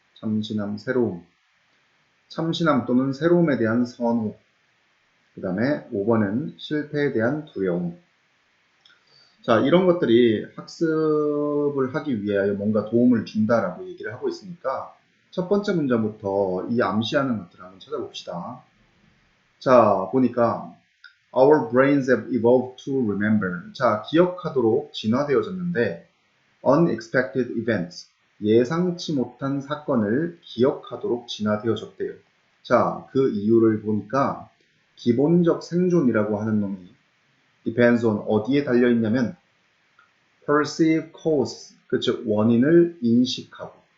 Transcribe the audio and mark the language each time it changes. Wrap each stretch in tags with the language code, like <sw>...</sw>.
<ko>참신함, 새로움. 참신함 또는 새로움에 대한 선호. 그 다음에 5번은 실패에 대한 두려움. 자, 이런 것들이 학습을 하기 위하여 뭔가 도움을 준다라고 얘기를 하고 있으니까 첫 번째 문장부터 이 암시하는 것들을 한번 찾아봅시다. 자, 보니까</ko> <en>Our brains have evolved to remember.</en> <ko>자, 기억하도록 진화되어졌는데</ko> <en>unexpected events,</en> <ko>예상치 못한 사건을 기억하도록 진화되어졌대요. 자, 그 이유를 보니까 기본적 생존이라고 하는 놈이</ko> <en>depends on</en> <ko>어디에 달려있냐면</ko> <en>perceive cause,</en> <ko>그쵸, 원인을 인식하고.</ko>